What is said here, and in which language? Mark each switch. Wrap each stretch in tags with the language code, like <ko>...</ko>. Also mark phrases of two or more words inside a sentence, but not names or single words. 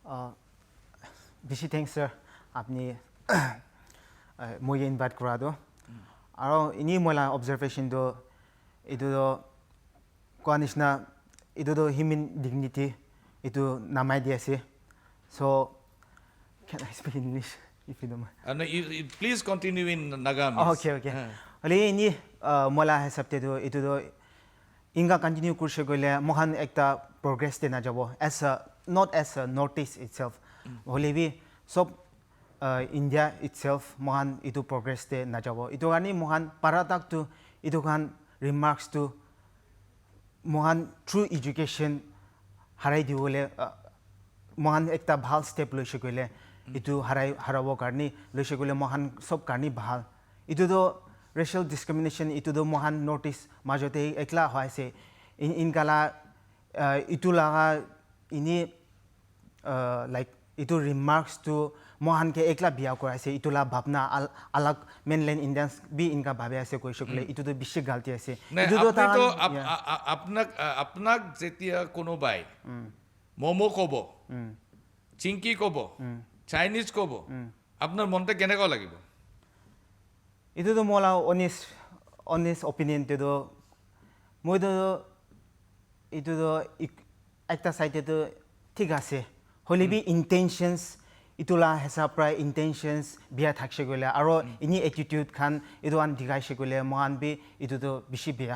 <as>বেছি থেংকছ ছাৰ আপুনি মই ইনভাইট কৰাটো আৰু এনেই মই অবজাৰ্ভেশ্যনটো এইটো কোৱা নিচিনা এইটোতো</as> <en>human dignity</en> <as>এইটো নামাই দি আছে চ'</as> <en>can I speak in English if you don't mind? No, please continue in Nagamese.</en> <nag>Okay. Hole ini mola hisabtedo itudo inga continue kurse goile mohan ekta progress de na jabo</nag> <en>as a not as a notice itself.</en> <nag>Hole bi sob India itself mohan itu progress de na jabo. Itu gani mohan paratak to itu kan remarks to mohan through education harai di gole mohan ekta bhal step loise goile itu harabo karni loise gole mohan sob karni bhal itu do</nag> <en>racial discrimination</en> <nag>itu do mohan notice majote ekla hoise in kala itu laga ini like itu remarks to mohan ke ekla biya koraise itu la bhabna alag</nag> <en>mainland Indians</en> <nag>bi inka bhabe ase koise gole itu do bishi galti ase itu do apnak jetia kono bai momo kobo</nag> <as>চিংকি ক'ব চাইনিজ ক'ব আপোনাৰ মনতে কেনেকুৱা লাগিব</as> <nag>এইটোতো মোৰ</nag> <en>honest opinion</en> <nag>মইতো এইটোতো একটা চাইডেতো ঠিক আছে হ'লে বি ইণ্টেনশ্যনছ ইটোলা হেঁচা প্ৰায় ইণ্টেনশ্যনছ বিয়া থাকছে গ'লে আৰু এনি এটিটিউড খান এইটো আন দিখাইছে গ'লে মহান বি এইটোতো বেছি বেয়া</nag>